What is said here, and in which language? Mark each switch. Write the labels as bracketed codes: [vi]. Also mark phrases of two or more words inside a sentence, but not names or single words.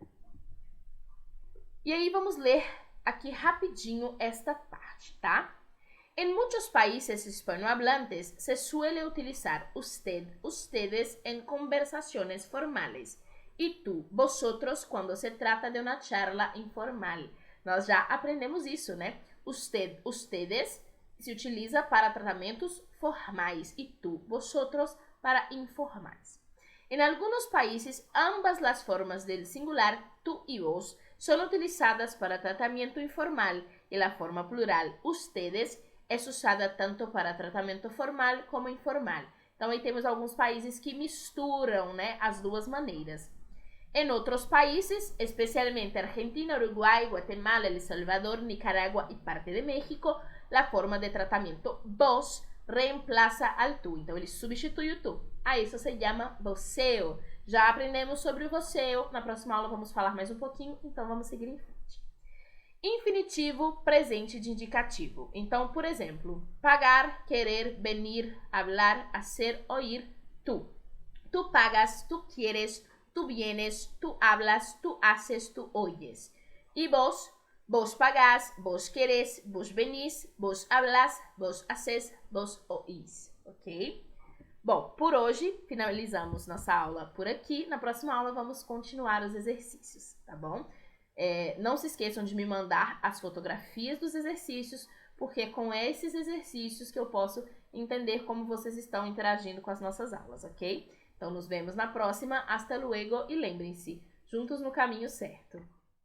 [pt] E aí, vamos ler aqui rapidinho esta parte, tá? [es] En muchos países hispanohablantes se suele utilizar usted, ustedes en conversaciones formales y tú, vosotros cuando se trata de una charla informal. Nós já aprendemos isso, né? Usted, ustedes [pt] se utiliza para tratamentos formais [es] y tú, vosotros [pt] para informais. [es] En algunos países, ambas las formas del singular tú y vos son utilizadas para tratamiento informal y la forma plural ustedes [pt] é usada tanto para tratamento formal como informal. Então, aí temos alguns países que misturam, né, as duas maneiras. Em outros países, especialmente Argentina, Uruguai, Guatemala, El Salvador, Nicarágua e parte de México, a forma de tratamento vos [es] reemplaça al tu. [pt] Então, ele substitui o tu. A isso se chama voceo. Já aprendemos sobre o voceo. Na próxima aula vamos falar mais um pouquinho, então vamos seguir em frente. Infinitivo presente de indicativo. Então, por exemplo, pagar, querer, [es] venir, hablar, hacer, oír, tú. Tú pagas, tú quieres, tú vienes, tú hablas, tú haces, tú oyes. [pt] E vos, [es] vos pagás, vos querés, vos venís, vos hablas, vos haces, vos oís. [pt] Ok? Bom, por hoje finalizamos nossa aula por aqui. Na próxima aula vamos continuar os exercícios, tá bom? Não se esqueçam de me mandar as fotografias dos exercícios, porque é com esses exercícios que eu posso entender como vocês estão interagindo com as nossas aulas, ok? Então, nos vemos na próxima. [es] Hasta luego [pt] e lembrem-se, juntos no caminho certo.